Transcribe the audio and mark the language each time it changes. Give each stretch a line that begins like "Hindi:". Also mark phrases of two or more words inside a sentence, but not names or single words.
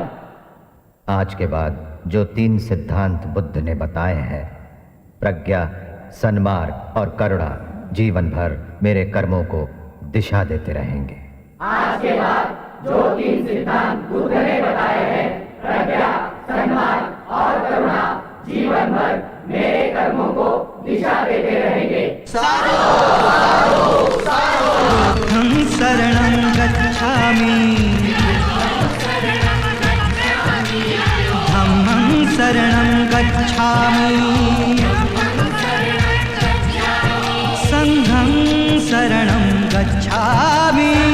Hindi: आज के बाद जो 3 सिद्धांत बुद्ध ने बताए हैं, प्रज्ञा, सन्मार्ग और करुणा, जीवन भर मेरे कर्मों को दिशा देते रहेंगे। आज के बाद जो 3 सिद्धांत बुद्ध ने बताए हैं, प्रज्ञा, सन्मार्ग और करुणा, जीवन भर मेरे कर्मों को दिशा देते रहेंगे।
Sanskrit: बुद्धं शरणं गच्छामि, धम्मं शरणं गच्छामि, संघं शरणं गच्छामि।